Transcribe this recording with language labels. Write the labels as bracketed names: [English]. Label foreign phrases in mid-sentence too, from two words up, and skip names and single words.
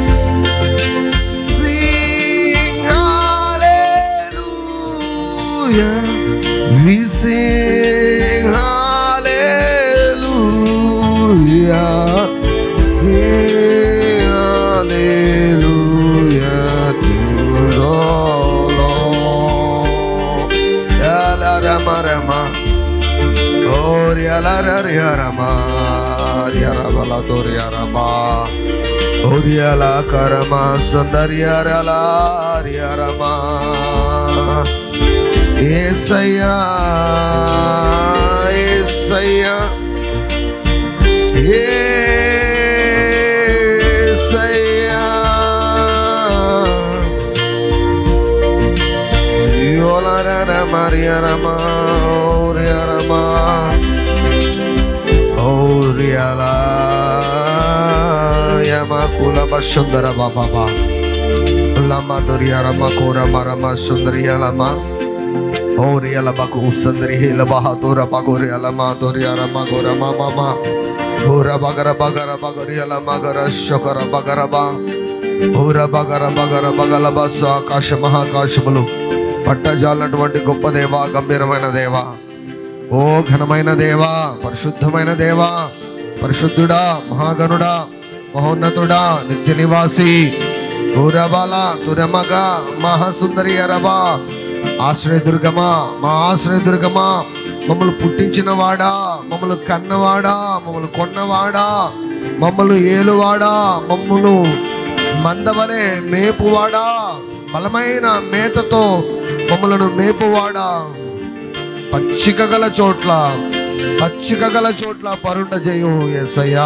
[English] Sing hallelujah. We sing hallelujah. Sing hallelujah to the Lord. Yala rama rama, oh yala rama, yara bala tor yara ba, oh yala karama sandariya yara ma. Yesaya, Yesaya, Yesaya. Yola rara Maria Rama, Oria Rama, Oriala, Yamakula Bashundara Baba, Lama Doria Rama Kora Marama Sundaria Lama. Oriala baku sandri hela bahatura bagoriala madoriara magora mama. Ora bagara bagara bagoriala magara shokara bagara ba. Ora bagara bagara bagala basa akasha mahakashములు [Telugu] పట్టజాలనటువంటి గొప్ప దేవా, గంభీరమైన దేవా, ఓ ఘనమైన దేవా, పరిశుద్ధమైన దేవా, పరిశుద్ధుడా, మహాగణుడా, మహోన్నతుడా, నిత్య నివాసి, ఊరబాల తురమగ మహాసుందరి అరబా, ఆశ్రయదుర్గమా, మా ఆశ్రయదుర్గమా, మమ్మల్ని పుట్టించిన వాడా, మమ్మల్ని కన్నవాడా, మమ్మల్ని కొన్నవాడా, మమ్మల్ని ఏలువాడా, మమ్మల్ని మందవలే మేపువాడా, బలమైన మేతతో మమ్మలను మేపువాడా, పచ్చిక గల చోట్ల పరుండ చేయు యేసయ్యా.